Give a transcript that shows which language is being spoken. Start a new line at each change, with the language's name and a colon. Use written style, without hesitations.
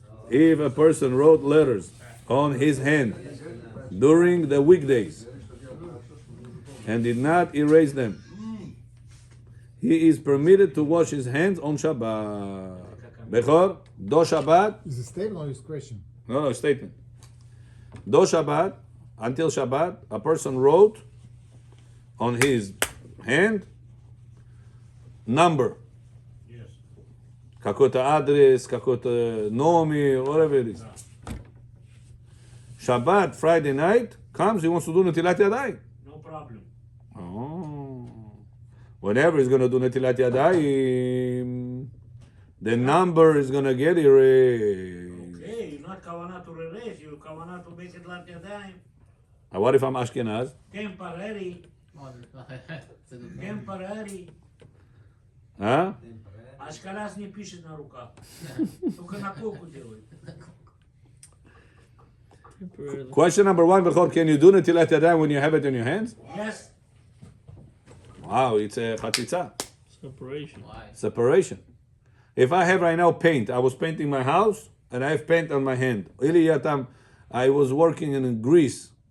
English: If a person wrote letters on his hand during the weekdays and did not erase them, he is permitted to wash his hands on Shabbat. Bechor, do Shabbat, Is it statement or is question? no, statement. Do Shabbat, until Shabbat, a person wrote on his hand number. Yes.
Russian: Какой-то адрес, какой-то номер,
English: whatever it is. Shabbat, Friday night, comes, he wants to do Netilat Yadayim. No problem. Oh. Whenever he's going to do Netilat Yadayim, the number is going to get erased. Okay, not kavanah to erase, you kavanah to make it like yadayim. And what if I'm Ashkenaz? Temporary, It's a good name. temporary. Huh?
Russian: Ашканаз не пишет на руках. Только на коку делает.
English: Temporarily. Question number one, Bechor, can you do Netilat Yadayim when you have it in your hands? Yes. Wow, it's a chatzitza. Separation. Why? Separation. If I have right now paint, I was painting my house and I have paint on my hand. Ili yatam, I was working in Greece,